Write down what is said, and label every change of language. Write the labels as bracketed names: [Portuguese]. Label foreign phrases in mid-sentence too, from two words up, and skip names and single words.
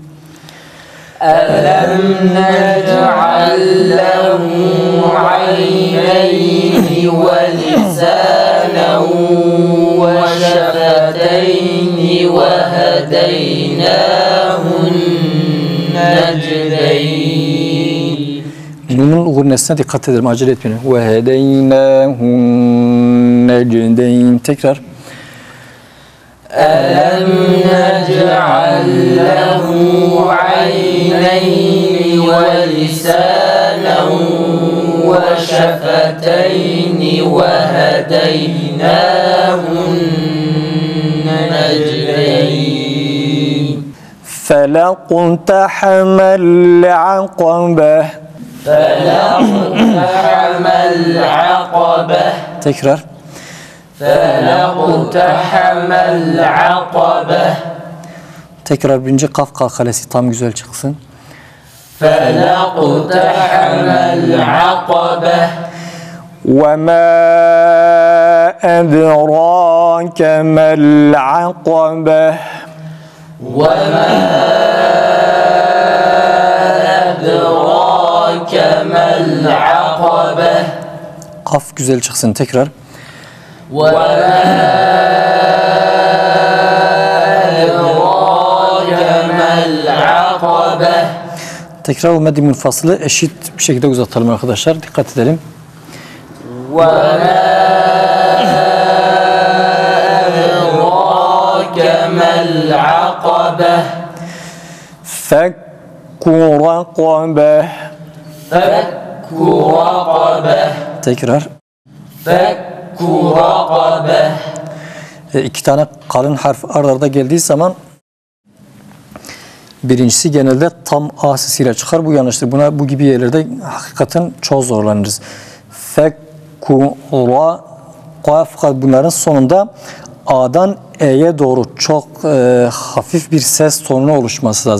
[Arabic] ألم نجعل له عينين ولسانا وشفتين وهديناه النجدين [Turkish] Nun'un gurnesine dikkat edelim. Acele etmeyin. [Arabic] وَهَدَيْنَاهُ النَّجْدَيْنِ Tekrar. ألم نجعل له عينين ولسانا وشفتين وهديناه النجدين فلاقتحم العقبة فلاقتحم العقبة [Turkish] tekrar [Arabic] فلاقتحم العقبة [Turkish] tekrar birinci kaf kalkalesi tam güzel çıksın. [Arabic] فلاقتحم العقبة وما أدراك ما العقبة وما أدراك ما العقبة [Turkish] kaf güzel çıksın tekrar. [Arabic] وما أدراك ما العقبة [Turkish] Tekrar o meddi münfasılı eşit bir şekilde uzatalım arkadaşlar. Dikkat edelim. [Arabic] وما أدراك ما العقبة فك رقبة فك رقبة [Turkish] tekrar. [Arabic] فك رقبة [Turkish] İki tane kalın harf ard arda geldiği zaman birincisi genelde tam A sesiyle çıkar. Bu yanlıştır. Bu gibi yerlerde hakikaten çok zorlanırız. Fekkura fakat bunların sonunda A'dan E'ye doğru çok hafif bir ses tonuna oluşması lazım.